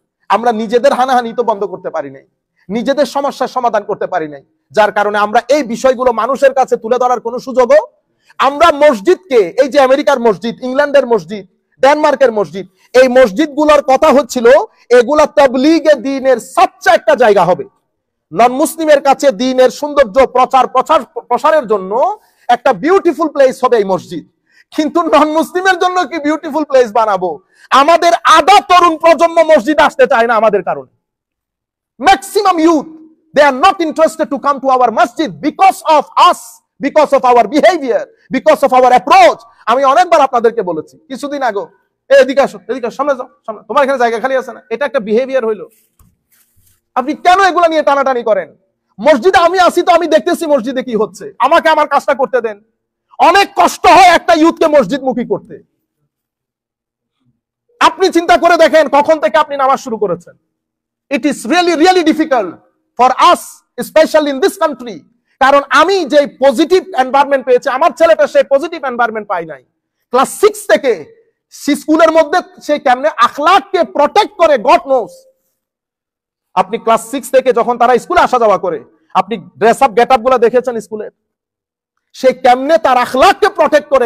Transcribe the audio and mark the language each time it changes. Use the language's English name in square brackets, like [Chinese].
[Bangla] আমরা নিজেদের হানাহানি তো বন্ধ করতে পারি নাই, নিজেদের সমস্যার সমাধান করতে পারি নাই, যার কারণে আমরা এই বিষয়গুলো মানুষের কাছে তুলে ধরার কোনো সুযোগও, আমরা মসজিদকে, এই যে আমেরিকার মসজিদ, ইংল্যান্ডের মসজিদ, ডেনমার্কের মসজিদ, এই মসজিদগুলোর কথা হচ্ছিল এগুলা তাবলীগে দ্বীনের সবচেয়ে একটা জায়গা হবে। নন মুসলিমের কাছে দ্বীনের সৌন্দর্য প্রসারের জন্য একটা বিউটিফুল প্লেস হবে এই মসজিদ। কিন্তু নন মুসলিমের জন্য কি বিউটিফুল প্লেস বানাবো? আমাদের আধা তরুণ প্রজন্ম মসজিদ আসতে চায় না আমাদের কারণে। [English] Maximum youth, they are not interested to come to our masjid because of us, because of our behavior, because of our approach. [Bangla] আমি অনেকবার আপনাদেরকে বলেছি কিছুদিন আগে, এদিকে আসো, এদিকে সামনে যাও, সামনে, তোমার এখানে জায়গা খালি আছে না? এটা একটা বিহেভিয়ার হইলো। আপনি কেন এগুলো নিয়ে টানাটানি করেন? মসজিদে আমি আসি তো আমি দেখতেছি মসজিদে কি হচ্ছে, আমাকে আমার কাজটা করতে দেন। অনেক কষ্ট হয় একটা ইউথকে মসজিদমুখী করতে। আপনি চিন্তা করে দেখেন কখন থেকে আপনি নামাজ শুরু করেছেন। [English] It is really difficult for us, especially in this country. [Bangla] কারণ আমি যে পজিটিভ এনভায়রনমেন্ট পেয়েছি, আমার ছেলেটা সেই পজিটিভ এনভায়রনমেন্ট পাই নাই। ক্লাস 6 থেকে স্কুলের মধ্যে সে কেমনে আখলাককে প্রটেক্ট করে, [English] God knows. [Bangla] আপনি ক্লাস 6 থেকে যখন তারা স্কুলে আসা যাওয়া করে, আপনি ড্রেস আপ গেট আপ গুলো দেখেছেন স্কুলের, সে কেমনে তার আখলাককে প্রটেক্ট করে।